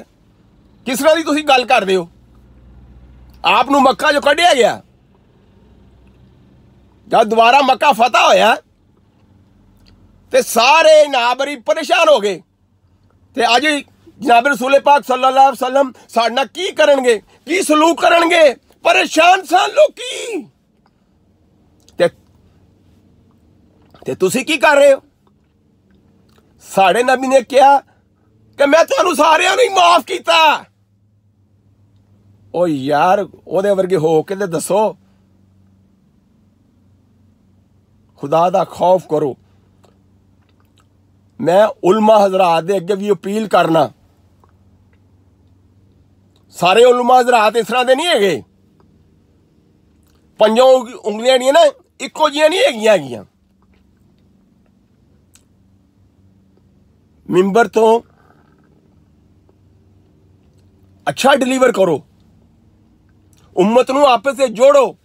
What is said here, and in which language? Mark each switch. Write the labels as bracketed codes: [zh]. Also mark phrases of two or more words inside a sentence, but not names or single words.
[pa] کس طرح دی تسیں گل کردے ہو؟ آپ نوں مکہ جو کڈھیا گیا، جب دوبارہ مکہ فتح ہویا تے سارے نابری پریشان ہو گئے. تے اج جناب رسول پاک [ar] صلى الله عليه وسلم [pa] ساڈے نال کی کرنگے، کی سلوک کرنگے? پریشان سن لوکی۔ تے تسی کی کر رہے ہو? ساڈے نبی نے کہا کہ میں تہانوں ساریاں نوں ہی معاف کیتا. او یار اودے ورگے ہو کے تے دسو، خدا دا خوف کرو. میں علما حضرات دے اگے بھی اپیل کرنا، سارے علما حضرات اس طرح دے نہیں ہے، پنجوں انگلیاں نہ اکو جیاں نہیں ہیگیاں. منبر تو اچھا ڈلیور کرو، امت نوں آپس سے جوڑو.